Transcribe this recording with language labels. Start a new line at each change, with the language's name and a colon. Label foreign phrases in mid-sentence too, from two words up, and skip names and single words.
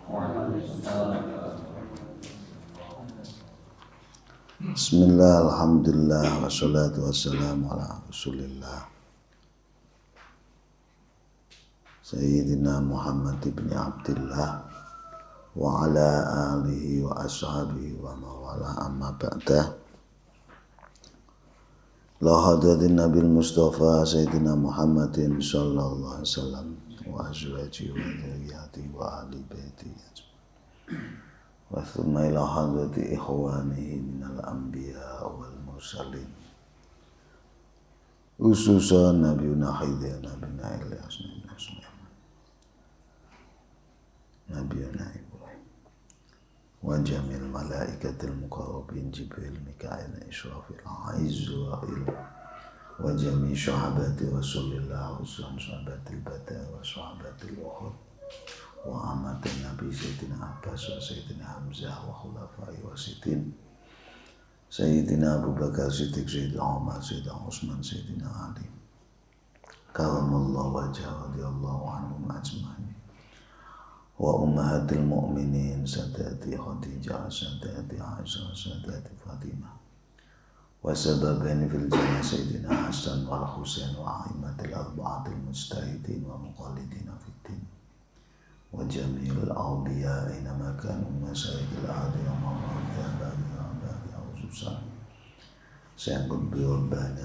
Arabic: بسم الله الحمد لله والصلاة والسلام على رسول الله سيدنا محمد بن عبد الله وعلى آله وأصحابه وموالاه أما بعد. إلى حضرة النبي المصطفى سيدنا محمد صلى الله عليه وسلم وأزواجه وذريته وأهل بيته وثم إلى حضرة إخوانه من الأنبياء والمرسلين خصوصا نبينا خضر نبينا إلياس نبينا سليمان, نبينا إبراهيم وجميع الملائكة المقربين جبريل ميكائيل إسرافيل عزرائيل و جميع صحابة رسول الله وصحابة البدر وصحابة أحد وعم النبي سيدنا عباس وسيدنا حمزة وخلفاء الراشدين سيدنا أبو بكر صديق سيدنا عمر سيدنا عثمان سيدنا علي كرم الله وجهه رضي الله عنهم أجمعين وأمهات المؤمنين سادتي خديجة سادتي عائشة سادتي فاطمة والسبطين في الجنة سيدنا حسن والحسين والأئمة الأربعة المجتهدين ومقلدين في الدين وجميع الأولياء إنما كانوا مشايخ الأهل ومولانا بعد خصوصا شيخ قطب الباني